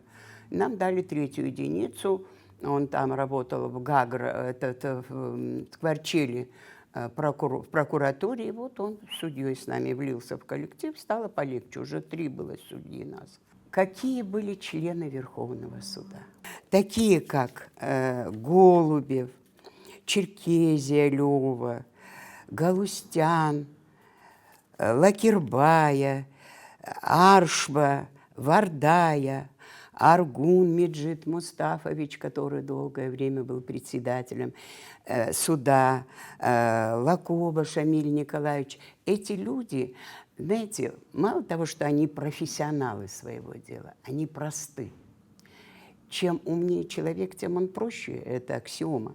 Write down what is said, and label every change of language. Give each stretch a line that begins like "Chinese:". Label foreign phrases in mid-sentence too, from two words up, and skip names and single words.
Russian: Нам дали третью единицу, он там работал в в Кварчеле, в прокуратуре, и вот он судьей с нами влился в коллектив, стало полегче, уже 3 было судьи нас. Какие были члены Верховного суда? Такие, как Голубев, Черкезия Лёва, Галустян, Лакирбая, Аршба, Вардая, Аргун Меджид Мустафович, который долгое время был председателем суда, Лакоба Шамиль Николаевич. Эти люди, знаете, мало того, что они профессионалы своего дела, они просты. Чем умнее человек, тем он проще, это аксиома.